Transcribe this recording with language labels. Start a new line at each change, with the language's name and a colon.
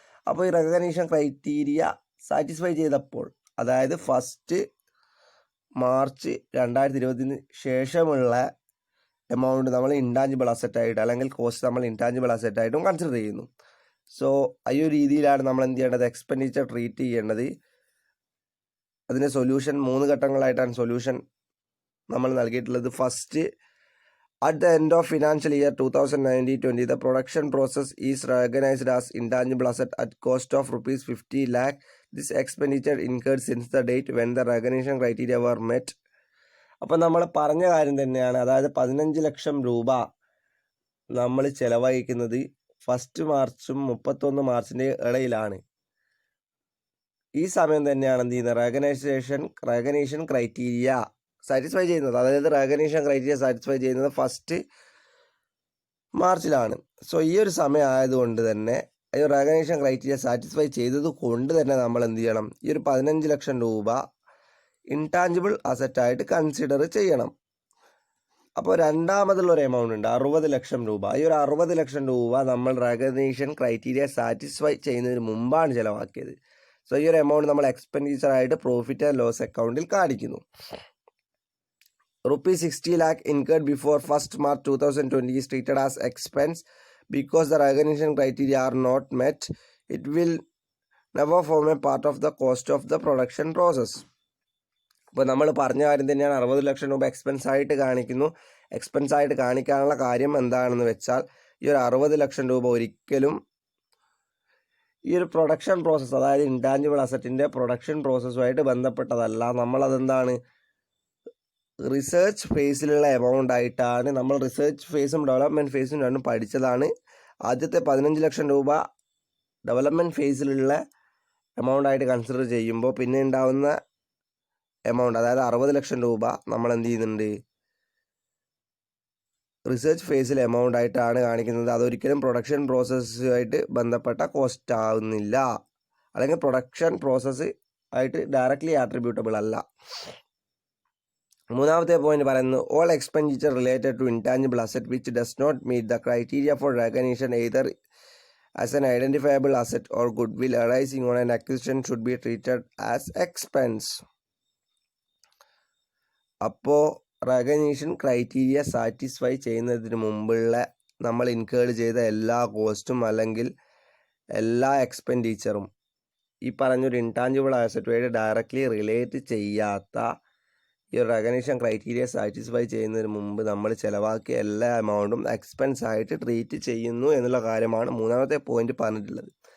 Malayalam: അപ്പോൾ ഈ recognition criteria satisfy ചെയ്തപ്പോൾ, അതായത് 1 മാർച്ച് 2020 ശേഷമുള്ള എമൗണ്ട് നമ്മൾ ഇൻടാഞ്ചിബിൾ അസറ്റായിട്ട്, അല്ലെങ്കിൽ കോസ്റ്റ് നമ്മൾ ഇൻടാഞ്ചിബിൾ അസറ്റായിട്ടും കൺസിഡർ ചെയ്യുന്നു. സോ ഈ ഒരു രീതിയിലാണ് നമ്മൾ എന്ത് ചെയ്യേണ്ടത്, എക്സ്പെൻഡിച്ചർ ട്രീറ്റ് ചെയ്യേണ്ടത്. അതിൻ്റെ സൊല്യൂഷൻ 3 ഘട്ടങ്ങളായിട്ടാണ് സൊല്യൂഷൻ നമ്മൾ നൽകിയിട്ടുള്ളത്.
English: First, at the end of financial year 2019-20, the production process is recognized as intangible asset at cost of rupees 50 lakh. This expenditure incurred since the date when the recognition criteria were met.
Malayalam: അപ്പോൾ നമ്മൾ പറഞ്ഞ കാര്യം തന്നെയാണ്. അതായത് 15 ലക്ഷം രൂപ നമ്മൾ ചിലവഴിക്കുന്നത് 1 മാർച്ചും 31 മാർച്ചിൻ്റെ ഇടയിലാണ്. ഈ സമയം തന്നെയാണ് എന്ത് ചെയ്യുന്നത്, റെക്കഗ്നേഷൻ ക്രൈറ്റീരിയ സാറ്റിസ്ഫൈ ചെയ്യുന്നത്. അതായത് റെക്കഗ്നേഷൻ ക്രൈറ്റീരിയ സാറ്റിസ്ഫൈ ചെയ്യുന്നത് 1 മാർച്ചിലാണ്. സോ ഈ ഒരു സമയം ആയതുകൊണ്ട് തന്നെ, ഈ റെക്കഗ്നേഷൻ ക്രൈറ്റീരിയ സാറ്റിസ്ഫൈ ചെയ്തത് കൊണ്ട് തന്നെ നമ്മൾ എന്ത് ചെയ്യണം, ഈ ഒരു 15 ലക്ഷം രൂപ ഇൻടാഞ്ചിബിൾ അസറ്റായിട്ട് കൺസിഡർ ചെയ്യണം. അപ്പോൾ രണ്ടാമതുള്ളൊരു എമൗണ്ട് ഉണ്ട്, 60 ലക്ഷം രൂപ. ഈ ഒരു 60 ലക്ഷം രൂപ നമ്മൾ റെക്കഗ്നേഷൻ ക്രൈറ്റീരിയ സാറ്റിസ്ഫൈ ചെയ്യുന്നതിന് മുമ്പാണ് ചിലവാക്കിയത്. സോ ഈ ഒരു എമൗണ്ട് നമ്മൾ എക്സ്പെൻഡിച്ചറായിട്ട് പ്രോഫിറ്റ് ആൻഡ് ലോസ് അക്കൗണ്ടിൽ കാണിക്കുന്നു.
English: Rupees 60 lakh incurred before 1st March 2020 is treated as expense because the recognition criteria are not met. It will never form a part of the cost of the production process.
Malayalam: അപ്പോൾ നമ്മൾ പറഞ്ഞ കാര്യം തന്നെയാണ്, 60 ലക്ഷം രൂപ expense ആയിട്ട് കാണിക്കുന്നു. Expense ആയിട്ട് കാണിക്കാനുള്ള കാര്യം എന്താണെന്ന് വെച്ചാൽ, ഈ ഒരു 60 ലക്ഷം രൂപ ഒരിക്കലും ഈ ഒരു പ്രൊഡക്ഷൻ പ്രോസസ്സ്, അതായത് ഇൻടാഞ്ചിബിൾ അസറ്റിൻ്റെ പ്രൊഡക്ഷൻ പ്രോസസ്സുമായിട്ട് ബന്ധപ്പെട്ടതല്ല. നമ്മളതെന്താണ്, റിസർച്ച് ഫേസിലുള്ള എമൗണ്ട് ആയിട്ടാണ്. നമ്മൾ റിസർച്ച് ഫേസും ഡെവലപ്മെൻറ്റ് ഫേസും രണ്ടും പഠിച്ചതാണ്. ആദ്യത്തെ 15 ലക്ഷം രൂപ ഡെവലപ്മെൻറ്റ് ഫേസിലുള്ള എമൗണ്ട് ആയിട്ട് കൺസിഡർ ചെയ്യുമ്പോൾ, പിന്നെ ഉണ്ടാവുന്ന എമൗണ്ട്, അതായത് 60 ലക്ഷം രൂപ നമ്മൾ എന്ത് ചെയ്യുന്നുണ്ട്, റിസർച്ച് ഫേസിൽ എമൗണ്ട് ആയിട്ടാണ് കാണിക്കുന്നത്. അതൊരിക്കലും പ്രൊഡക്ഷൻ പ്രോസസ്സുമായിട്ട് ബന്ധപ്പെട്ട കോസ്റ്റ് ആവുന്നില്ല, അല്ലെങ്കിൽ പ്രൊഡക്ഷൻ പ്രോസസ്സ് ആയിട്ട് ഡയറക്റ്റ്ലി ആട്രിബ്യൂട്ടബിൾ അല്ല. മൂന്നാമത്തെ പോയിന്റ് പറയുന്നത്,
English: All expenditure related to intangible asset which does not meet the criteria for recognition either as an identifiable asset or goodwill arising on an acquisition should be treated as expense.
Malayalam: അപ്പോൾ recognition criteria satisfy ചെയ്യുന്നതിന് മുമ്പുള്ള നമ്മൾ incurred ചെയ്ത എല്ലാ കോസ്റ്റും അല്ലെങ്കിൽ എല്ലാ എക്സ്പെൻഡിച്ചറും ഈ പറഞ്ഞൊരു ഇൻടാഞ്ചിബിൾ ആസറ്റുമായിട്ട് ഡയറക്റ്റ്ലി റിലേറ്റ് ചെയ്യാത്ത ഈ ഒരു റെക്കഗ്നീഷൻ ക്രൈറ്റീരിയ സാറ്റിസ്ഫൈ ചെയ്യുന്നതിന് മുമ്പ് നമ്മൾ ചിലവാക്കിയ എല്ലാ എമൗണ്ടും എക്സ്പെൻസ് ആയിട്ട് ട്രീറ്റ് ചെയ്യുന്നു എന്നുള്ള കാര്യമാണ് മൂന്നാമത്തെ പോയിന്റ് പറഞ്ഞിട്ടുള്ളത്.